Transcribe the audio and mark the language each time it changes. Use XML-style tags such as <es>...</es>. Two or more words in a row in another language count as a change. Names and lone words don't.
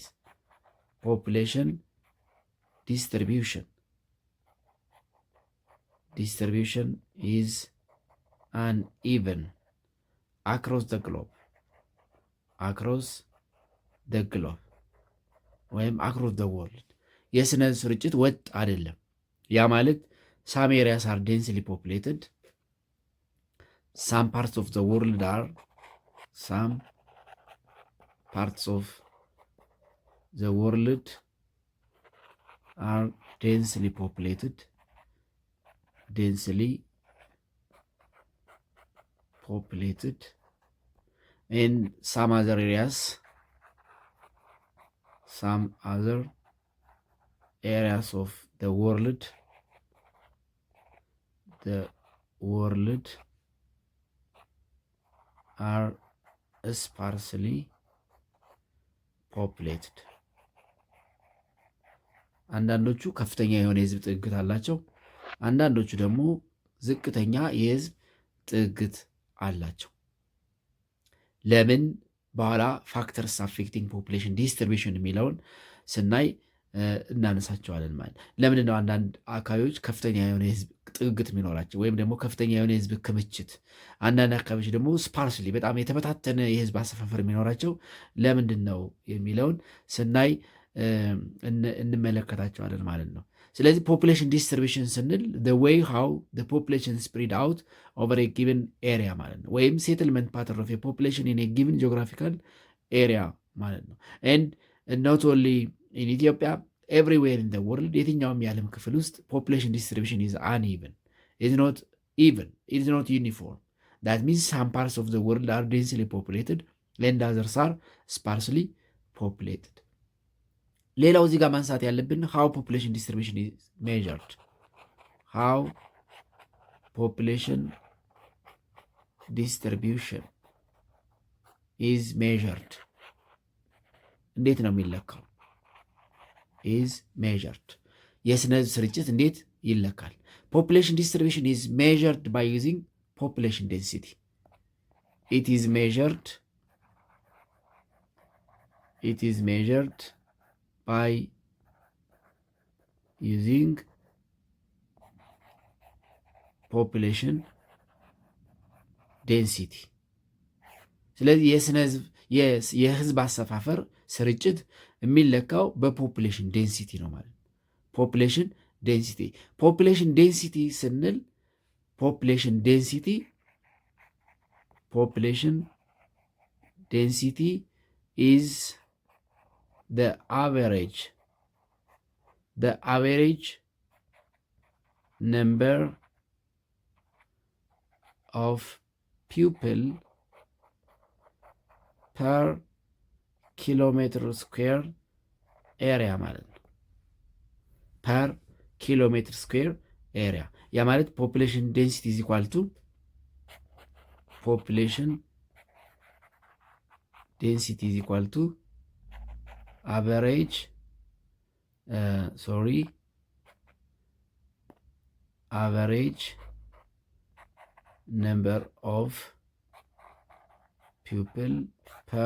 <en>Population distribution is uneven across the globe ወይም across the world.</en> <am>የስነ ስርጭት ወጥ አይደለም። ያ ማለት</am> <en>some areas are densely populated, some parts of the world are densely populated, and some other areas of the world are sparsely populated.</en> <am>አንዳንዶቹ ከፍተኛ የሆነ የህዝብ ጥግግት አላቸው። አንዳንዶቹ ደግሞ ዝቅተኛ የህዝብ ጥግግት አላቸው። ለምን? በኋላ</am> <en>factors affecting population distribution</en> <am>የሚለውን ስናይ እናነሳቸዋለን። ማለት ለምንድን ነው አንዳንድ አካባቢዎች ከፍተኛ የሆነ የህዝብ ጥግግት የሚኖራቸው ወይም ደግሞ ከፍተኛ የሆነ የህዝብ ክምችት፣ አንዳንድ አካባቢዎች ደግሞ ስፓርስሊ በጣም የተበታተነ የህዝብ አሰፋፈር የሚኖራቸው ለምንድን ነው የሚለውን ስናይ እንመለከታቸዋለን ማለት ነው። ስለዚህ</am> <en>population distribution ስንል the way how the population spread out over a given area</en> <am>ማለት ነው። ወይም</am> <en>settlement pattern of population in a given geographical area</en> <am>ማለት ነው።</am> <en>and not only in Ethiopia everywhere in the world</en> <am>የትኛውም የዓለም ክፍል ውስጥ</am> <en>population distribution is uneven, is not even, is not uniform. That means some parts of the world are densely populated and others are sparsely populated.</en> <am>ሌላው እዚህ ጋር ማንሳት ያለብን</am> <en>how population distribution is measured. how population distribution is measured.</en> <am>እንዴት ነው የሚለካው?</am> <en>is measured.</en> <am>የስነ ህዝብ ስርጭት እንዴት ይለካል?</am> <en>population distribution is measured by using population density. It is measured by using population density.</en> <am>ስለዚህ የህዝብ አሰፋፈር ስርጭት የሚለካው በፖፑሌሽን ዴንሲቲ ነው ማለት ነው።</am> <en>population density</en> <am>ስንል</am> <en>population density is the average number of people per kilometer square area</en> <am>ማለት ነው።</am> <en>per kilometer square area</en> <am>ያ ማለት</am> <en>population density is equal to average number of people per</en>